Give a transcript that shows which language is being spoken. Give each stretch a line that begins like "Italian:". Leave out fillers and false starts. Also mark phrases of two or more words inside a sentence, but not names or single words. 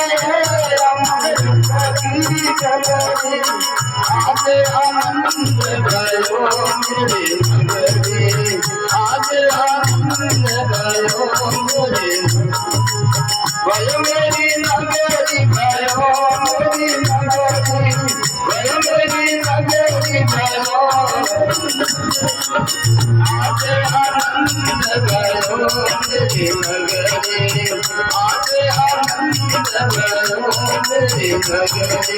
Hindi: अमृत की गगरी
Nepali: आज आनंद भयो मेरी नगरी आज आनंद भयो मेरी भयो मेरी नगरी भयो मेरी नगरी भयो मेरी नगरी भयो आज आनंद भयो मेरी नगरी आज आनंद भयो मेरी नगरी।